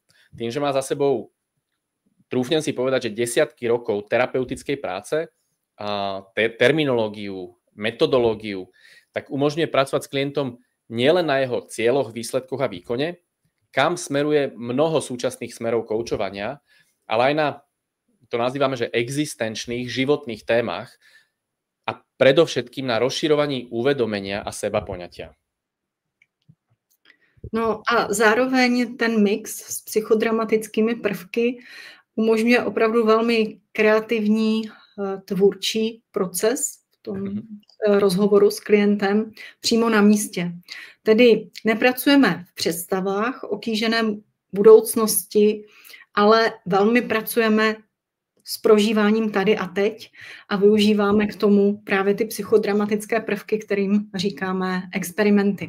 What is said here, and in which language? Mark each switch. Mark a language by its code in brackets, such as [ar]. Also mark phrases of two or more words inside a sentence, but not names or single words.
[sk] Tým, že má za sebou, trúfnem si povedať, že desiatky rokov terapeutickej práce, terminológiu, metodológiu, tak umožňuje pracovať s klientom nielen na jeho cieľoch, výsledkoch a výkone, kam smeruje mnoho súčasných smerov koučovania, ale aj na, to nazývame, že existenčných, životných témach, a predovšetkým na rozširovaní uvedomenia a sebapoňatia. [cs] No a zároveň ten mix s psychodramatickými prvky umožňuje opravdu velmi kreativní tvůrčí proces v tom rozhovoru s klientem přímo na místě. Tedy nepracujeme v představách o kýženém budoucnosti, ale velmi pracujeme s prožíváním tady a teď a využíváme k tomu právě ty psychodramatické prvky, kterým říkáme experimenty.